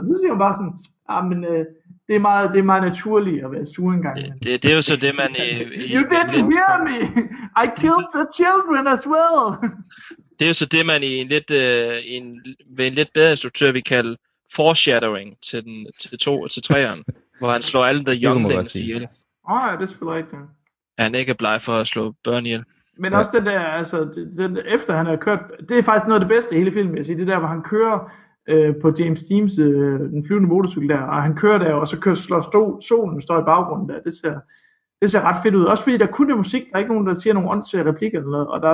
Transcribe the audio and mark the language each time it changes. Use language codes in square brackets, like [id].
[da] Så siger hun bare sådan, ah, men det er meget naturligt at være sur engang. Det er jo så det, man... [en] you didn't hear me! I killed the children as well! [da] Det er jo så det, man i en lidt, ved en lidt bedre instruktør, vi kalder foreshadowing til den til 2 og til 3'eren, hvor han slår alle de [en] young things [da] ihjel. Åh, det er selvfølgelig ikke. Han ikke er bleg for at slå børn ihjel. Men også den der, altså, den, efter han har kørt, det er faktisk noget af det bedste i hele filmen, jeg siger, det der, hvor han kører på James Deems, den flyvende motorcykel der, og han kører der, og så kører, slår solen, står i baggrunden der, det ser ret fedt ud, også fordi der kun er musik, der er ikke nogen, der siger nogen åndssige replikker eller noget, og der er